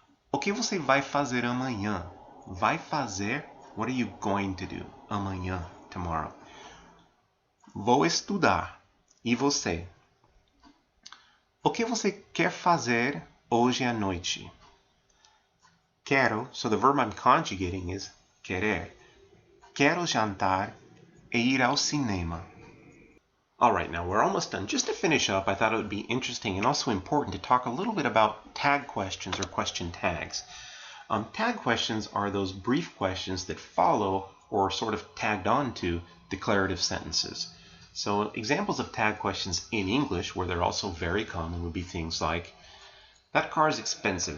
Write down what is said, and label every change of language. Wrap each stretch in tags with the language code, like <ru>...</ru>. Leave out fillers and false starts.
<pt>O que você vai fazer amanhã? Vai fazer,</pt> <en>what are you going to do</en> <pt>amanhã,</pt> <en>tomorrow?</en> <pt>Vou estudar. E você? O que você quer fazer hoje à noite? Quero,</pt> <en>so the verb I'm conjugating is querer.</en> <pt>Quero jantar e ir ao cinema.</pt> <en>All right, now we're almost done. Just to finish up, I thought it would be interesting and also important to talk a little bit about tag questions or question tags. Tag questions are those brief questions that follow or sort of tagged on to declarative sentences. So examples of tag questions in English, where they're also very common, would be things like, that car is expensive.</en>